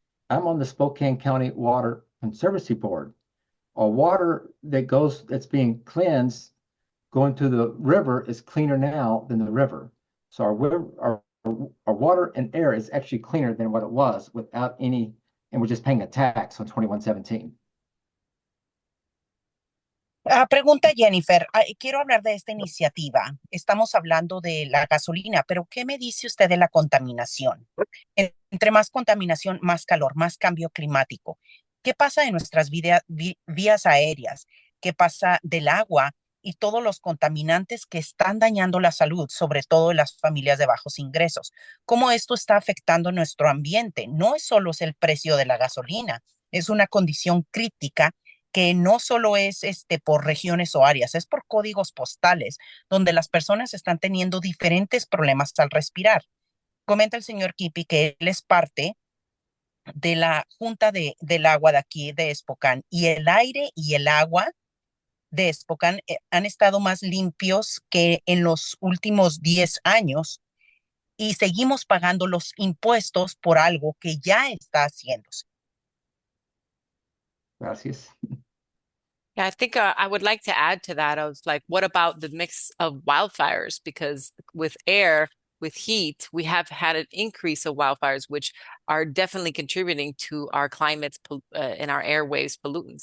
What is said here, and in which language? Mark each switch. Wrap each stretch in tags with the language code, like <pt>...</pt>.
<en>I'm on the Spokane County Water Conservancy Board. Our water that's being cleansed going to the river is cleaner now than the river. So our water and air is actually cleaner than what it was without any, and we're just paying a tax on 2117.</en> <es>Pregunta Jennifer, quiero hablar de esta iniciativa. Estamos hablando de la gasolina, pero ¿qué me dice usted de la contaminación? Entre más contaminación, más calor, más cambio climático. ¿Qué pasa en nuestras vías aéreas? ¿Qué pasa del agua y todos los contaminantes que están dañando la salud, sobre todo en las familias de bajos ingresos? ¿Cómo esto está afectando nuestro ambiente? No es solo el precio de la gasolina, es una condición crítica que no solo es por regiones o áreas, es por códigos postales, donde las personas están teniendo diferentes problemas al respirar. Comenta el señor Kiepe que él es parte de la Junta del Agua de aquí de Spokane, y el aire y el agua de Spokane han estado más limpios que en los últimos 10 años, y seguimos pagando los impuestos por algo que ya está haciéndose. Gracias.</es> <en>Yeah, I think I would like to add to that. I was like, what about the mix of wildfires? Because with air, with heat, we have had an increase of wildfires, which are definitely contributing to our climates and our airwaves pollutants.</en>